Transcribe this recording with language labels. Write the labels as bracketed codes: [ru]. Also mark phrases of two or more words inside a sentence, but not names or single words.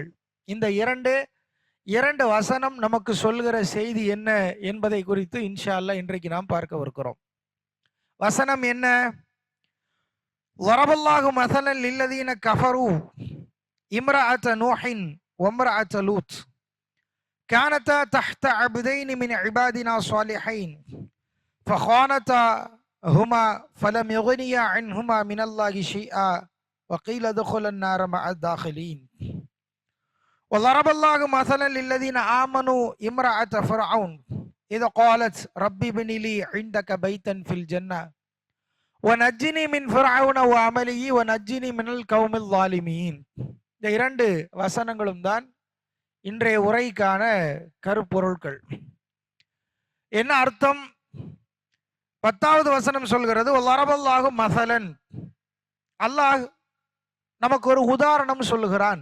[ta] இந்த இரண்டு வசனம் நமக்கு சொல்கிற செய்தி என்ன என்பதை குறித்து [ar] إن شاء الله [ta] இன்றைக்கு நாம் பார்க்கவிருக்கிறோம். வசனம் என்ன? [ar] وضرب الله مثلا للذين كفروا امرأة نوح وامرأة لوط كانتا تحت عبدين من عبادنا صالحين فخانتاهما فلم يغنيا عنهما من الله شيئا وقيل ادخلا النار مع الداخلين وضرب الله مثلا للذين آمنوا امرأة فرعون إذ قالت ربي ابن لي عندك بيتا في الجنة ونجني من فرعون وعمله ونجني من القوم الظالمين. [ta] இந்த 2 வசனங்களும் தான் இன்றைய உரைக்கான கருப்பொருட்கள். என்ன அர்த்தம்? 10வது வசனம் சொல்கிறது, [ar] وضرب الله مثلا, [ta] அல்லாஹ் நமக்கு ஒரு உதாரணம் சொல்லுகிறான்.